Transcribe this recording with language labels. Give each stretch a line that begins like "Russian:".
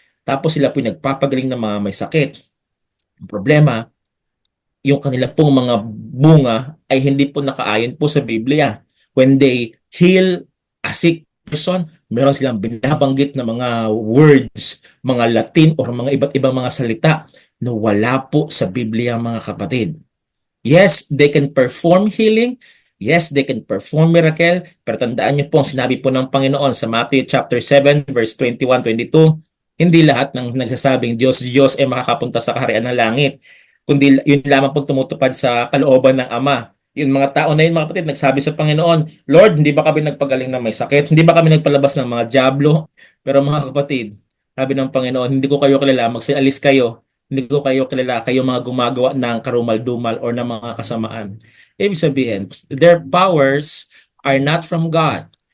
Filipino: Tapos sila po nagpapagaling ng mga may sakit. Ang problema, yung kanila pong mga bunga ay hindi po nakaayon po sa Biblia.
English: When they heal a sick person,
Filipino: meron silang binabanggit na mga words, mga Latin or mga iba't ibang mga salita na wala po sa Biblia mga kapatid.
English: Yes, they can perform healing. Yes, they can perform miracle.
Filipino: Pero tandaan niyo po ang sinabi po ng Panginoon sa Matthew chapter 7 verse 21-22. Hindi lahat ng nagsasabing Diyos ay makakapunta sa kaharian ng langit. Kundi yun lamang po tumutupad sa kalooban ng Ama. Yung mga tao na yun mga kapatid nagsabi sa Panginoon, Lord, hindi ba kami nagpagaling ng may sakit? Hindi ba kami nagpalabas ng mga diablo? Pero mga kapatid, sabi ng Panginoon, hindi ko kayo kilala, magsialis kayo. Hindi ko kayo kilala, kayo mga gumagawa ng karumal-dumal or ng mga kasamaan. Ibig sabihin,
English: their powers are not from God.